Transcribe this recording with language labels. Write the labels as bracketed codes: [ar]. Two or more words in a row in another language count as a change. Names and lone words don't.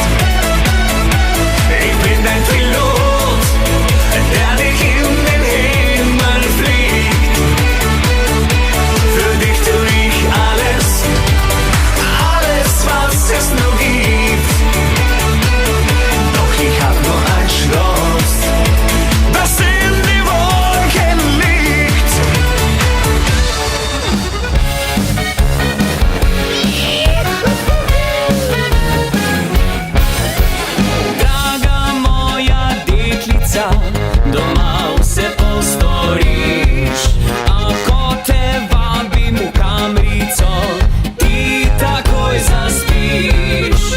[de] Ich bin dein Pilot, der dich in den Himmel fliegt. Für dich tu ich alles, alles was es nur gibt. Doch ich hab nur ein Schloss, das in die Wolken liegt. [sl] Doma se postoriš, ako te vabim u kamrico, ti takoj zaspiš.